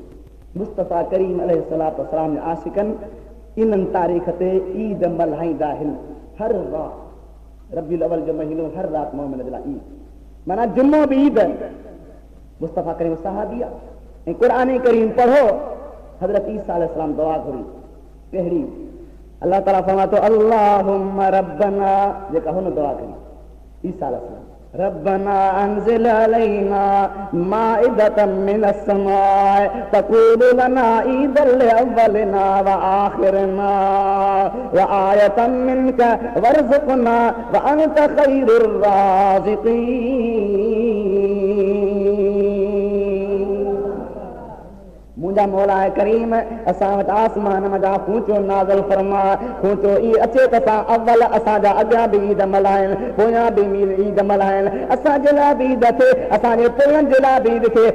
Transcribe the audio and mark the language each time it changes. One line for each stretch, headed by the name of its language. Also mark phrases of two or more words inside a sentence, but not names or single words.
Sindhi: मुस्तफ़ा करीम अलैहिस्सलाम जे आशिकनि इन्हनि तारीख़ ते ईद मल्हाईंदा आहिनि। हर राति रबीउल अव्वल जो महीनो, हर राति मोमिन जे लाइ ईद, माना जुमो बि ईद। मुस्तफ़ा करीम सहाबी आहे ऐं क़ुरान करीम पढ़ो। हज़रत ईसा अलैहिस्सलाम दुआ घुरी कहिड़ी, अल्लाह ताला फरमातो
Arabic: اللهم ربنا,
Sindhi: जेका हुन दुआ करी ईसा अलैहिस्सलाम,
Arabic: ربنا أنزل علينا مائدة من السماء تكون لنا عيدا لأولنا وآخرنا وآية منك وارزقنا وأنت خير الرازقين.
Sindhi: मुंहिंजा मौला करीम असां वटि आसमान मथां खूंचो नाज़िल फरमा। खूंचो ई अचे त असां अव्वल असांजा अॻियां बि ईद मल्हाइनि, पोयां बि ईद मल्हाइनि, असांजे लाइ बि ईद थिए, असांजे पोयनि जे लाइ बि ईद थिए।